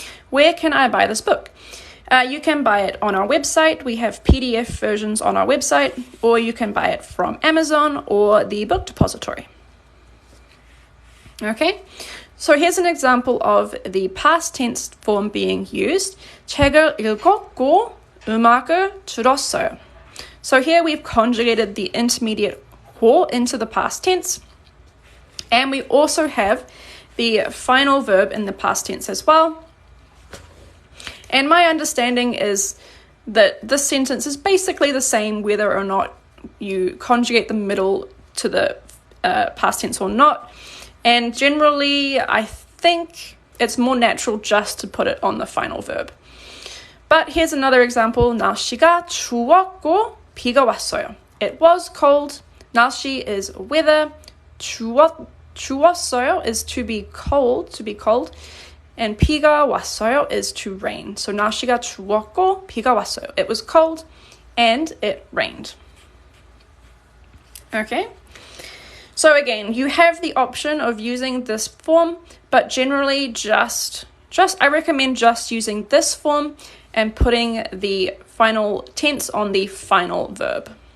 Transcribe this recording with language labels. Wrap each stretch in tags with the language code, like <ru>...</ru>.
<en>Where can I buy this book? You can buy it on our website. We have PDF versions on our website, or you can buy it from Amazon or the book depository. Okay, so here's an example of the past tense form being used.</en> <ko>책을 읽었고 음악을 들었어요.</ko> <en>So here we've conjugated the intermediate 고 into the past tense, and we also have the final verb in the past tense as well. And my understanding is that this sentence is basically the same whether or not you conjugate the middle to the past tense or not. And generally, I think it's more natural just to put it on the final verb. But here's another example.</en> <ko>날씨가 추웠고 비가 왔어요.</ko> <en>It was cold. 날씨 is weather. 추웠어요 is to be cold. And</en> <ko>비가 왔어요</ko> <en>is to rain.</en> <ko>So 날씨가 추웠고 비가 왔어요.</ko> <en>It was cold and it rained. Okay? So again, you have the option of using this form, but generally I recommend just using this form and putting the final tense on the final verb.</en>